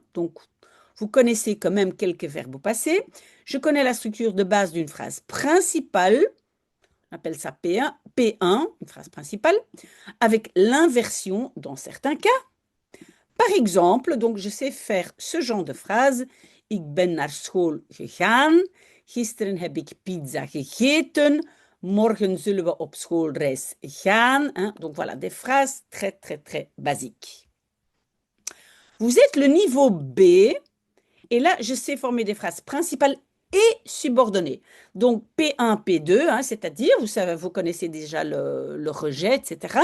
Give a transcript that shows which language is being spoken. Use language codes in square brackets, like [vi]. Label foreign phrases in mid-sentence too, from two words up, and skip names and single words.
[fr] Donc, vous connaissez quand même quelques verbes au passé. Je connais la structure de base d'une phrase principale. On appelle ça P1, une phrase principale, avec l'inversion dans certains cas. Par exemple, donc je sais faire ce genre de phrase. [nl] Ik ben naar school gegaan. Gisteren heb ik pizza gegeten. Morgen zullen we op schoolreis gaan, [fr] hein. Donc voilà, des phrases très, très, très basiques. Vous êtes le niveau B. Et là, je sais former des phrases principales et subordonnées. Donc P1, P2, hein, c'est-à-dire, vous savez, vous connaissez déjà le rejet, etc.